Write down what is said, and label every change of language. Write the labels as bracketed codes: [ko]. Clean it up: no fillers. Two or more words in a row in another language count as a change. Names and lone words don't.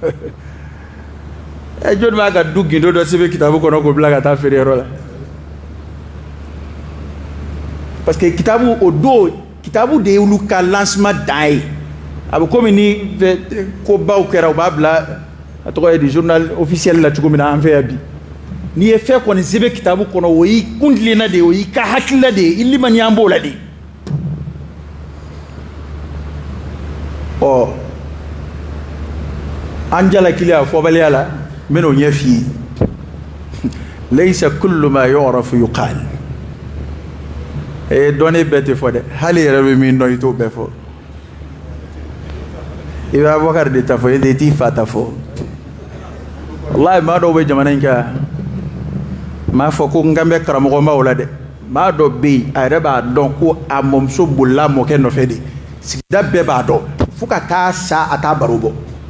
[bm] jɔnni b'a ka du gindo dɔ sɛbɛn kitabu kɔnɔ k'o bila ka taa feereyɔrɔ la parce que kitabu o don kitabu de ye olu ka lancement dan ye a bɛ komi ni ko baw kɛra u b'a bila a tɔgɔ ye di [fr] journal officiel [bm] la cogo min na an fɛ yan bi n'i ye fɛn kɔni sɛbɛn kitabu kɔnɔ o y'i kuntilenna de ye o y'i ka hakilila de ye i limaniya b'o la de an jalakili a fɔbaliya la n bɛn'o ɲɛ f'i ye [ar] ليس كل ما يعرف يقال [bm] dɔnni bɛɛ tɛ fɔ dɛ hali yɛrɛ bɛ min dɔn i t'o bɛɛ fɔ i bɛ Abubakar de ta fɔ i t'i fa ta fɔ wallahi maa dɔw bɛ jamana in kan m'a fɔ ko n kan bɛ karamɔgɔmaw la dɛ maa dɔ bɛ yen a yɛrɛ b'a dɔn ko a mɔmuso bolila mɔkɛ nɔfɛ de sigida bɛɛ b'a dɔn fo ka taa sa a t'a baro bɔ